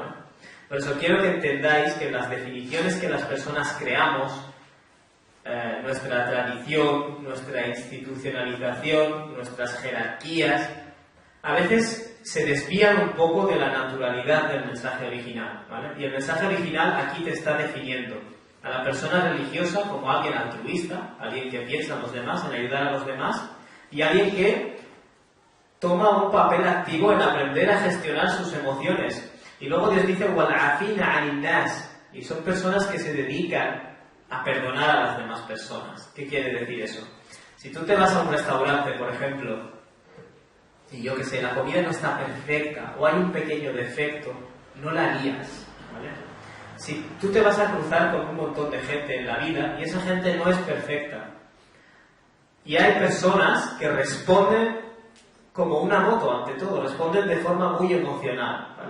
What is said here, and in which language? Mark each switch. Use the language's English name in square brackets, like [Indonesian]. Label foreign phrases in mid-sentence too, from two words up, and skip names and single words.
[Spanish] Por eso quiero que entendáis que las definiciones que las personas creamos, nuestra tradición, nuestra institucionalización, nuestras jerarquías, a veces se desvían un poco de la naturalidad del mensaje original, ¿vale? Y el mensaje original aquí te está definiendo a la persona religiosa como alguien altruista, alguien que piensa en los demás, en ayudar a los demás, y alguien que toma un papel activo en aprender a gestionar sus emociones. Y luego Dios dice [Arabic] وَالْعَافِينَ عَنِ النَّاسِ, [Spanish] y son personas que se dedican a perdonar a las demás personas. ¿Qué quiere decir eso? Si tú te vas a un restaurante, por ejemplo, y yo que sé, la comida no está perfecta o hay un pequeño defecto, no la lías, ¿vale? Si tú te vas a cruzar con un montón de gente en la vida y esa gente no es perfecta, y hay personas que responden como una moto ante todo, responden de forma muy emocional, ¿vale?